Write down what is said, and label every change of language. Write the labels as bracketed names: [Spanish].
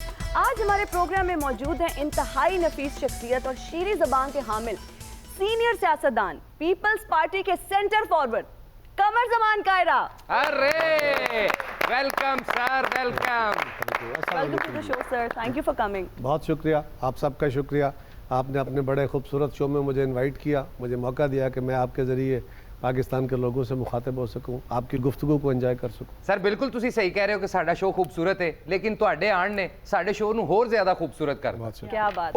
[Urdu] آج ہمارے پروگرام میں موجود ہیں انتہائی نفیس شخصیت اور شیریں زبان کے حامل سینئر سیاستدان پیپلز پارٹی کے سینٹر فارورڈ قمر زمان قاہرہ. [English] ارے welcome sir, welcome. Welcome to the show sir, thank you for coming. [Urdu] بہت شکریہ, آپ سب کا شکریہ. آپ نے اپنے بڑے خوبصورت شو میں مجھے انوائٹ کیا, مجھے موقع دیا کہ میں آپ کے ذریعے پاکستان کے لوگوں سے مخاطب ہو سکوں, آپ کی گفتگو کو انجوائے کر سکوں. [Punjabi] سر بالکل تسی صحیح کہہ رہے ہو کہ ساڈا شو خوبصورت ہے, لیکن تواڈے آن نے ساڈے شو نو ہور زیادہ خوبصورت کر دیا. [Urdu] کیا بات.